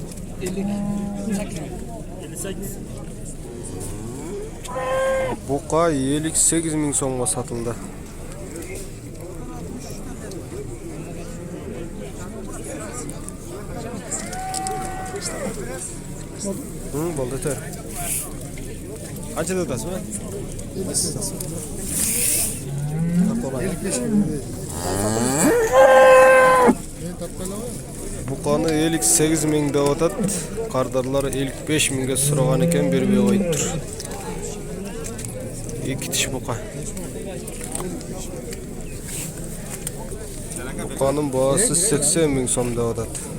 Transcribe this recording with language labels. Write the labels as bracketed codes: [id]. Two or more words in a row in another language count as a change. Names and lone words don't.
[uz] 58. Buqa 58 ming so'mga satıldı. Bo'ldi [tr] yeter. [uz] Qanchada o'tasiz mi? [tr] 55 bin lira. [uz] Buqani 58 mingda o'tadi. Qardarlar 55 mingga so'ragan ekan, berib qo'yibdir. İki tish buqa. Buqaning bahosi 80 ming so'mda o'tadi.